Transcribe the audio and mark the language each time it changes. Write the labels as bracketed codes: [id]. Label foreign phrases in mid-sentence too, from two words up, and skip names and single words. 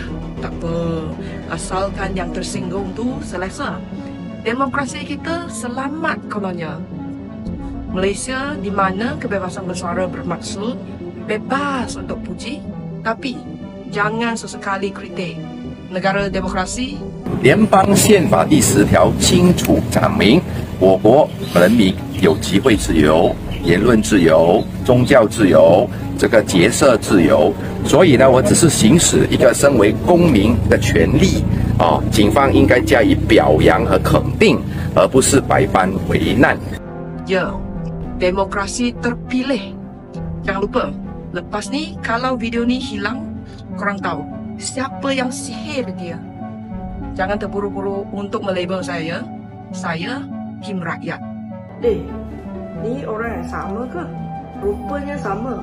[ms] Tak apa, asalkan yang tersinggung tu selesa. Demokrasi kita selamat kononnya. Malaysia di mana kebebasan bersuara bermaksud bebas untuk puji, tapi jangan sesekali kritik. Negara demokrasi， [zh] 联邦宪法第10条清楚讲明，我国人民有集会自由、言论自由、宗教自由、这个结社自由。所以呢，我只是行使一个身为公民的权利啊，警方应该加以表扬和肯定，而不是百般为难。 [ms] Ya, demokrasi terpilih. Jangan lupa, lepas ni kalau video ni hilang, korang tahu siapa yang sihir dia. Jangan terburu-buru untuk melabel saya. Saya Kim Rakyat. Ni orang yang sama ke? Rupanya sama.